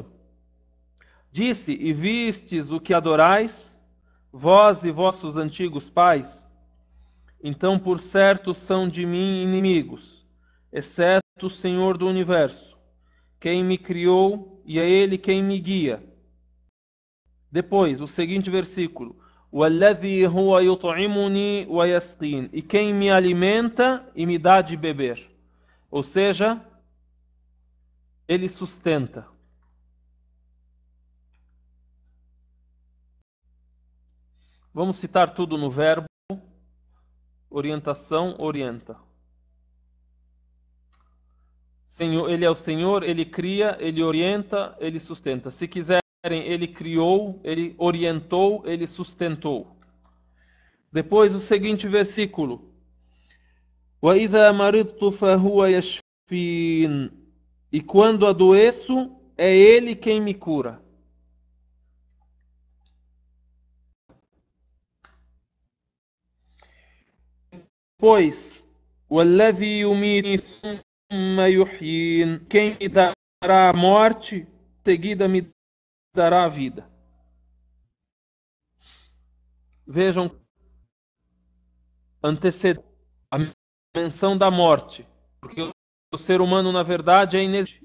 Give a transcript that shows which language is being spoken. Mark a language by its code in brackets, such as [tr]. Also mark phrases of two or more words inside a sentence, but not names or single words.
[pt] Disse: E vistes o que adorais, vós e vossos antigos pais? Então, por certo, são de mim inimigos, exceto o Senhor do universo, quem me criou, e é Ele quem me guia. Depois, o seguinte versículo: [ar] وَالَّذِي هُوَ يُطْعِمُنِي وَيَسْقِينِ. [pt] E quem me alimenta e me dá de beber. Ou seja, Ele sustenta. Vamos citar tudo no verbo. Orientação, orienta. Senhor, ele é o Senhor, Ele cria, Ele orienta, Ele sustenta. Se quiserem, Ele criou, Ele orientou, Ele sustentou. Depois o seguinte versículo: [ar] وَإِذَا مَرِضْتُ فَهُوَ يَشْفِينِ. [pt] E quando adoeço, é Ele quem me cura. Pois, [ar] وَالَّذِي يُمِيتُنِي ثُمَّ يُحْيِينِ. [pt] Quem me dará a morte, em seguida me dará a vida. Vejam, antecede a menção da morte, porque o ser humano, na verdade, é inexistente.